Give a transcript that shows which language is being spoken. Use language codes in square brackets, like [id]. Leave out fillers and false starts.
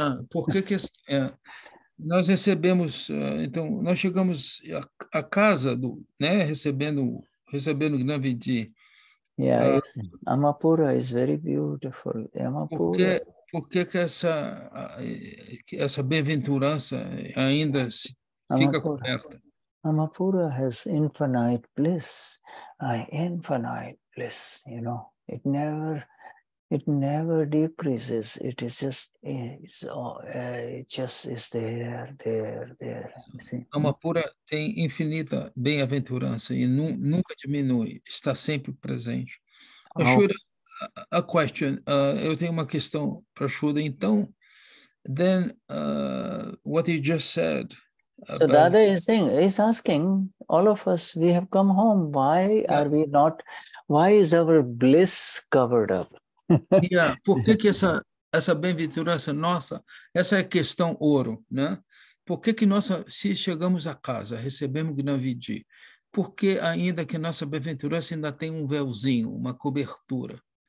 [pt] Por que nós recebemos, então, nós chegamos à casa né, recebendo Gnavidi. [en] Yeah, Amapura is very beautiful. Amapura. [pt] Por que essa bem-aventurança ainda fica coberta? [en] Amapura has infinite bliss, infinite bliss, you know. It never decreases. It is just, it just is there. You see? [pt] Amapura tem infinita bem-aventurança e nunca diminui, está sempre presente. Shuddha, [en] a question. [pt] Eu tenho uma questão para Shuddha. [en] Então, then what you just said. So Dada is saying, is asking all of us, we have come home. Why are we not? Why is our bliss covered up? [pt] Por que essa bem-aventurança nossa, essa é a questão ouro, né? Por que nós, se chegamos a casa, recebemos Gnavidi, por que ainda que nossa bem-aventurança ainda tem um véuzinho, uma cobertura?